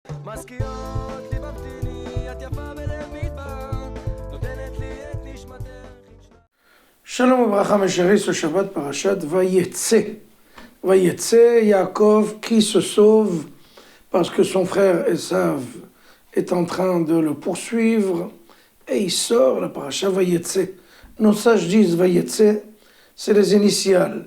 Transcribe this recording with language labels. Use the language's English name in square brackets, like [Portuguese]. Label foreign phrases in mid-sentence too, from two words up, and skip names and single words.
[Hebrew] מזכירות לי ממתיני, את יפה בלב מדבר, נותנת לי את נשמתך. שלום וברכה [French] mes chéris, ce Shabbat parashat Vayetze. Vayetze, Yaakov qui se sauve parce que son frère Esav est en train de le poursuivre et il sort la parasha Vayetze. Nos sages disent Vayetze, c'est les initiales.